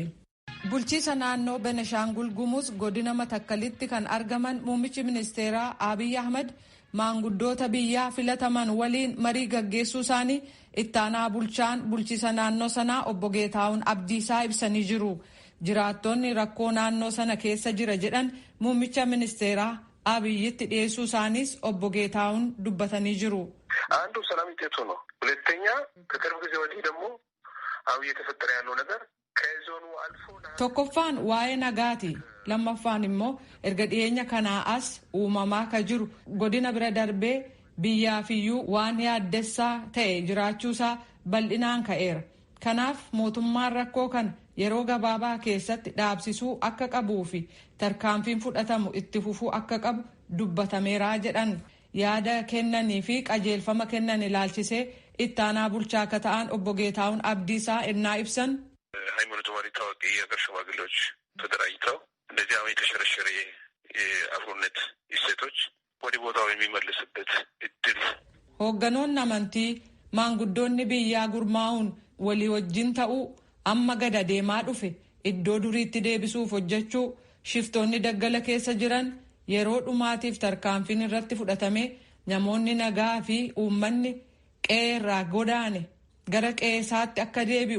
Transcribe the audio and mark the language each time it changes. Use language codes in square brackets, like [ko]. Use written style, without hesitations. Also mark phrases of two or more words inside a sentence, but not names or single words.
[om] Bulchiisa naannoo Beneshaangul Gumuz godina Matakkalitti kan argaman muummichi ministeeraa Abiy Ahmed maanguddoota biyyaa filataman waliin marii gaggeessuu isaanii ittaanaa bulchaan bulchiisa naannoo sanaa obbo Geetaawun Abdiisaa ibsanii jiru. Jiraattonni rakkoo naannoo sana keessa jira jedhan muummicha ministeeraa Abiyyitti dhiyeessuu isaaniis obbo Geetaawun dubbatanii jiru. [am] አንዱ ሰላም ይጤቱ ነው። ሁለተኛ ከቅርብ ጊዜ ወዲህ ደግሞ አሁን እየተፈጠረ ያለው ነገር ከዞኑ አልፎ [om] tokkoffaan waa'ee nagaati. lammaffaan immoo erga dhiyeenya kanaa as uumamaa ka jiru godina bira darbee biyyaafiyyuu waan yaaddessaa ta'e jiraachuusaa bal'inaan ka'eera. Kanaaf mootummaan rakkoo kana yeroo gabaabaa keessatti dhaabsisuu akka qabuu fi tarkaanfiin fudhatamu itti fufuu akka qabu dubbatameeraa jedhan. Yaada kennanii fi qajeelfama kennan ilaalchisee ittaanaa bulchaa akka ta'an obbo Geetaawun Abdiisaa ennaa ibsan. [am] ሃይማኖት መሪ ታዋቂ የሀገር ሽማግሌዎች ተደራጅተው እንደዚህ አሁን የተሸረሸረ የአብሮነት እሴቶች ወደ ቦታው የሚመልስበት እድል [om] hoogganoonni amantii maanguddoonni biyyaa gurmaa'uun walii wajjin ta'uu amma gada deemaa dhufe iddoo duriitti deebisuuf hojjechuu shiftoonni daggala keessa jiran yeroo dhumaatiif tarkaanfiin irratti fudhatame namoonni nagaa fi uummanni qe'ee irraa godaane gara qe'eesaatti akka deebi'u.